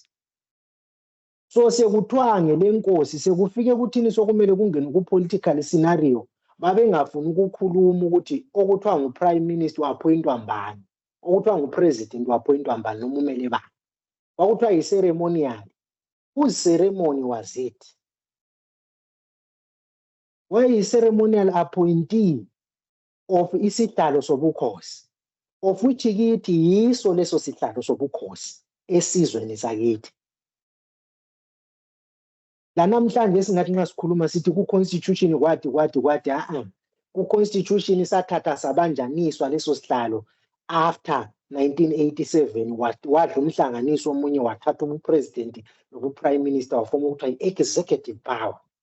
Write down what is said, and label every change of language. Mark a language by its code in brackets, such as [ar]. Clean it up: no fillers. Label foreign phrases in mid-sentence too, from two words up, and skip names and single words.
[nd] So sekuthiwa ngelenkosi sekufike kuthini sokumele kungene ku- [en] political scenario, [nd] babengafuni ukukhuluma ukuthi okuthiwa ngu- [en] prime minister [nd] appointwa mbani, okuthiwa ngu-president appointwa mbani noma umele bani. Kwakuthiwa yi-ceremonial. [en] Whose ceremony was it? Wayi-ceremonial appointee of [nd] isihlalo sobukhosi, [en] of which [nd] kithi yiso leso sihlalo sobukhosi esizweni sakithi. La namhlanje singathi nxa sikhuluma sithi ku-constitution kwathi ku-constitution sathatha sabanjaniswa leso sihlalo after 1987 wadla umhlanganiso omunye wathatha ubupresident [en] nobuprime minister [nd] wafoma ukuthiwa [en] i-executive power.